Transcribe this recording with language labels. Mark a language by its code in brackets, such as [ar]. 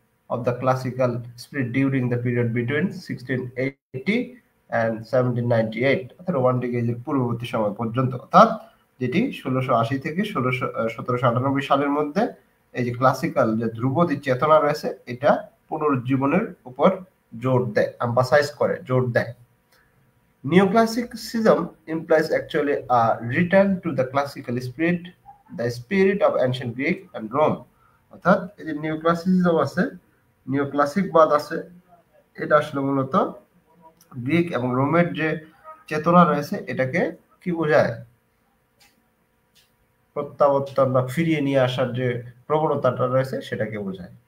[en] of the classical spirit during the period between 1680 and 1798, [bn] অর্থাৎ romantic এজের পূর্ববর্তী সময় পর্যন্ত, অর্থাৎ যেটি 1680 থেকে 1798 সালের মধ্যে এই যে ক্লাসিক্যাল যে ধ্রুপদী চেতনা রয়েছে এটা পুনরুজ্জীবনের উপর জোর দেয়, এমফাসাইজ করে, জোর দেয়। [en] Neoclassicism implies actually a return to the classical spirit, the spirit of ancient Greek and Rome. [bn] অর্থাৎ এই যে নিওক্লাসিসিজম আছে, নিওক্লাসিকবাদ আছে, এটা আসলে মূলত গ্রিক এবং রোমের যে চেতনা রয়েছে এটাকে কি বোঝায়? প্রত্যাবর্তন বা ফিরিয়ে নিয়ে আসার যে প্রবণতাটা রয়েছে সেটাকে বোঝায়।